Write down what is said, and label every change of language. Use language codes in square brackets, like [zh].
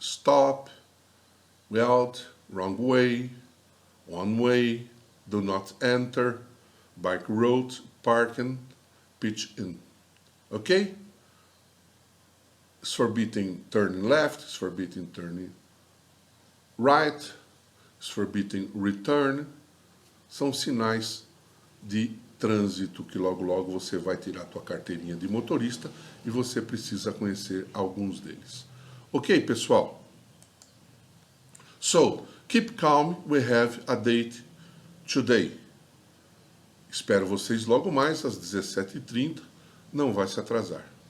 [en] Stop, out, wrong way, one way, do not enter, bike road, parking, pitch in. Okay? It's forbidden turning left, it's forbidden turning right, it's forbidden return. [pt] São sinais de trânsito que logo logo você vai tirar a tua carteirinha de motorista e você precisa conhecer alguns deles. Ok, pessoal? [en] So, keep calm, we have a date today. [pt] Espero vocês logo mais às 17h30, não vai se atrasar.